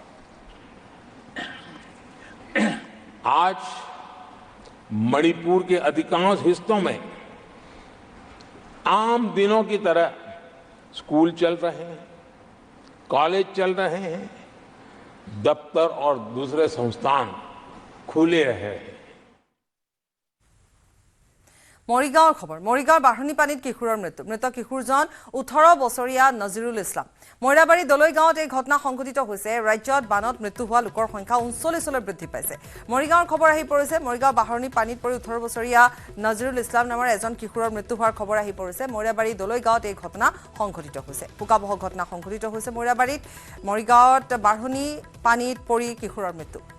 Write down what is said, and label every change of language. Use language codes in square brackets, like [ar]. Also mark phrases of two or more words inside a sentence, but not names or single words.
[hi] आज मणिपुर के अधिकांश हिस्सों में आम दिनों की तरह स्कूल चल रहे हैं, कॉलेज चल रहे हैं, दफ्तर और दूसरे संस्थान खुले रहे हैं। [as] মৰিগাঁৱৰ খবৰ মৰিগাঁৱৰ বাঢ়নী পানীত কিশোৰৰ মৃত্যু মৃত কিশোৰজন 18 বছৰীয়া নজিৰুল ইছলাম মইৰাবাৰী দলৈ গাঁৱত এই ঘটনা সংঘটিত হৈছে ৰাজ্যত বানত মৃত্যু হোৱা লোকৰ সংখ্যা 39লৈ বৃদ্ধি পাইছে মৰিগাঁৱৰ খবৰ আহি পৰিছে মৰিগাঁও বাঢ়নী পানীত পৰি 18 বছৰীয়া নজিৰুল ইছলাম নামৰ এজন কিশোৰৰ মৃত্যু হোৱাৰ খবৰ আহি পৰিছে মইৰাবাৰী দলৈ গাঁৱত এই ঘটনা সংঘটিত হৈছে পুকাবহ ঘটনা সংঘটিত হৈছে মৰিগাঁৱত বাঢ়নী পানীত পৰি কিশোৰৰ মৃত্যু